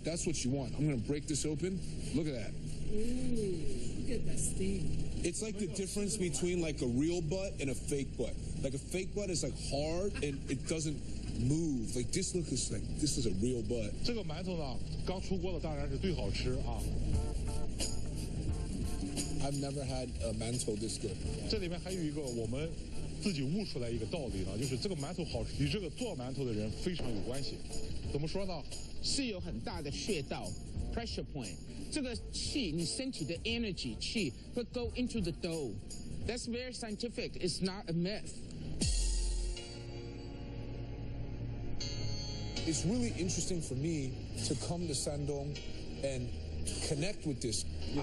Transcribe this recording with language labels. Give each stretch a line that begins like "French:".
English: That's what you want. I'm going to break this open. Look at that. Ooh, look at that steam. It's like the difference between a real butt and a fake butt. Like a fake butt is hard and it doesn't move. This is a real butt.
Chinese: 这个馒头呢，刚出锅的当然是最好吃啊。
English: I've never had a mantou this good.
Chinese: 这里面还有一个我们自己悟出来一个道理呢，就是这个馒头好吃与这个做馒头的人非常有关系。怎么说呢？是有很大的穴道 pressure point。这个气，你身体的 energy 气会
English: go into the dough. That's very scientific. It's not a myth. It's really interesting for me to come to Shandong and connect with this. Yeah.